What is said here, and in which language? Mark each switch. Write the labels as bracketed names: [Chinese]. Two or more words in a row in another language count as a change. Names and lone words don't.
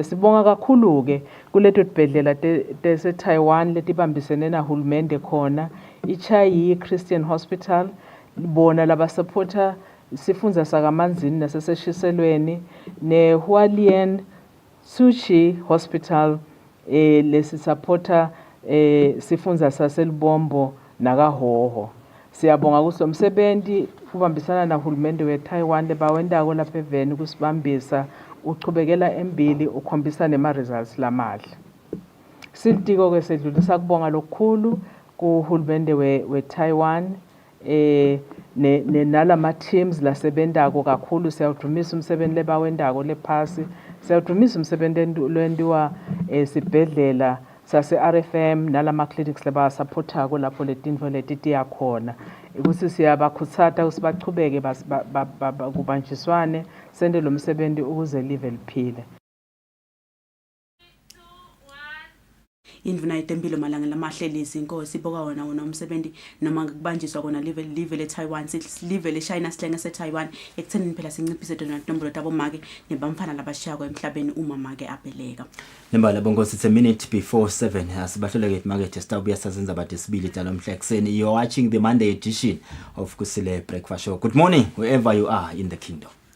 [Swati] Sibonga kakhulu-ke kuleto tibhedlela tese-Taiwan letibambisene nahulumende khona iChai Christian Hospital bona labasupporta sifundza sakamanzini naseseshiselweni ne-Hualien Tsuchi Hospital lesisupporta sifundza saselibombo nakahoho. Siyabonga ukuthi umsebenzi kubambisana nahulumende we-Taiwan lebawendako lapha eveni kusibambisa uchubekela embili ukhombisa nema-results lamahle. Silitiko-ke sedlulisa kubonga lokukhulu kuhulumende we-Taiwan nalama-teams lasebentako kakhulu. Siyawudumisa umsebenzi lebawendako lephasi, siyawudumisa umsebenzi lwendiwa sibhedlela sase-RFM nalama-clinics lebawasupportako lapho letintfo letitiya khona ukuthi siyabakhutsata ukuthi bachubeke kubanjiswane sente lo msebenzi ukuze live liphile. Indvuna yetempilo malanga lamahleli izinkosi iboka wona umsebenzi noma kubanjiswa kona live le-Taiwan live le-China sihlenge se-Taiwan ekuthenini phela sinciphise tona inombolo tabomake nebamfana labashiyako emhlabeni uma make abeleka. Nembala bongosi, [English] it's a minute before 7 [Swati] asibahleleke imakethe sitawubuya sazenza abantu isibili talo mhla ekseni. [English] You're watching the Monday edition of Kusile Breakfast Show. Good morning wherever you are in the kingdom.